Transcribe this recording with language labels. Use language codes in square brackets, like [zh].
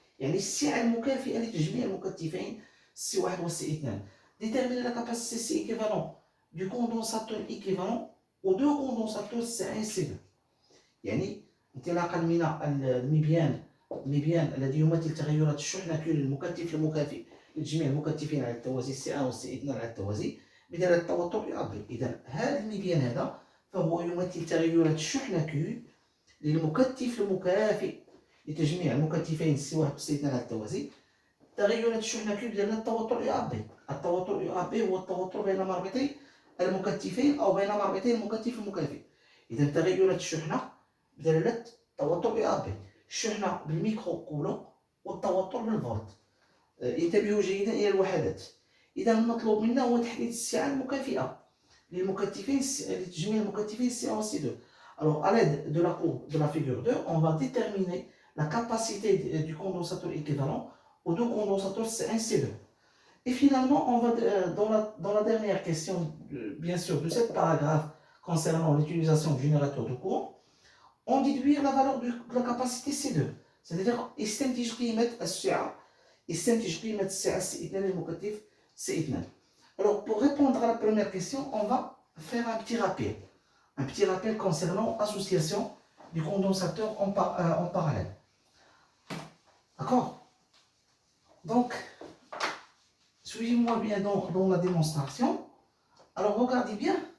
[ar] يعني السعة المكافئة لتجميع المكثفين C1 و C2. [fr] Déterminer la capacité C équivalent du condensateur équivalent aux deux condensateurs C1 et C2. [ar] يعني انطلاقا من المبيان المبيان الذي يمثل تغيرات الشحنة Q للمكثف المكافئ لجميع المكثفين على التوازي C1 و C2 على التوازي بدلالة التوتر UAB. إذا هذا المبيان هذا فهو يمثل تغيرات الشحنة Q للمكثف المكافئ لتجميع المكثفين C1 و C2 على التوازي. تغيرات الشحنة Q بدلالة التوتر UAB. التوتر UAB هو التوتر بين مربطي المكثفين أو بين مربطي المكثف المكافئ. إذا تغيرات الشحنة بدلالة التوتر UAB. الشحنة بالميكرو كولوم والتوتر بالفولت. انتبهوا جيدا إلى الوحدات. إذا المطلوب منا هو تحديد السعة المكافئة للمكثفين لتجميع المكثفين C1 و C2. [fr] Alors, à l'aide de la courbe de la figure 2, on va déterminer la capacité du condensateur équivalent aux deux condensateurs C1 et C2. Et finalement, on va, dans la dernière question, bien sûr, de cette paragraphe concernant l'utilisation du générateur de courant, on déduire la valeur de la capacité C2. C'est-à-dire, [ar] يستنتج قيمة السعة يستنتج قيمة السعة C2 للمكثف C2. [fr] Alors, pour répondre à la première question, on va faire un petit rappel. Un petit rappel concernant l'association du condensateur en parallèle. D'accord? Donc, suivez-moi bien dans la démonstration. Alors, regardez bien.